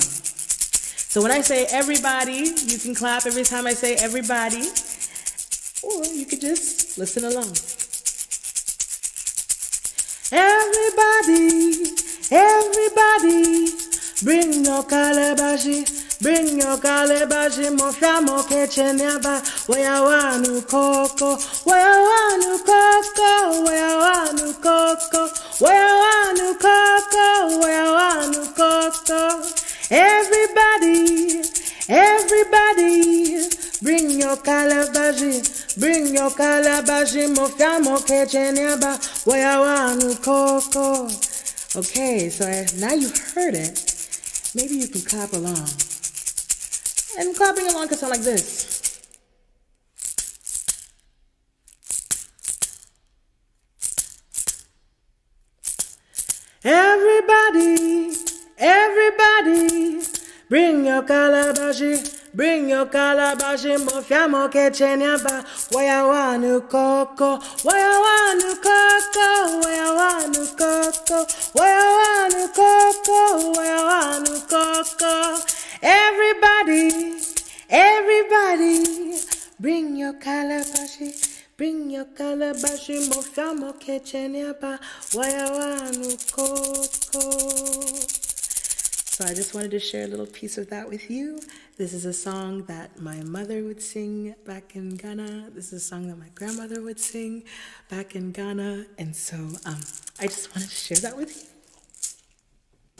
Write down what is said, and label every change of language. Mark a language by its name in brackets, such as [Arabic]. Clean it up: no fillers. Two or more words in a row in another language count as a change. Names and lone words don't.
[English] So when I say everybody, you can clap every time I say everybody, or you could just listen along. Everybody, everybody, bring your calabash, mo fiamo che ce ne ba, waya wanu coco, waya wanu coco, waya wanu coco, waya wanu coco, waya wanu coco. Everybody, everybody, bring your calabash, mo fiamo che ce ne ba, waya wanu coco. Okay, so now you've heard it. Maybe you can clap along. And clapping along could sound like this. Everybody, everybody, bring your calabash, mo fiamo che ce ne ba, waya wanu coco, waya wanu coco, waya wanu coco, waya wanu coco, waya wanu coco. Everybody, everybody, bring your calabash, mo fiamo che ce ne ba, waya wanu coco. So I just wanted to share a little piece of that with you. This is a song that my mother would sing back in Ghana. This is a song that my grandmother would sing back in Ghana. And so I just wanted to share that with you.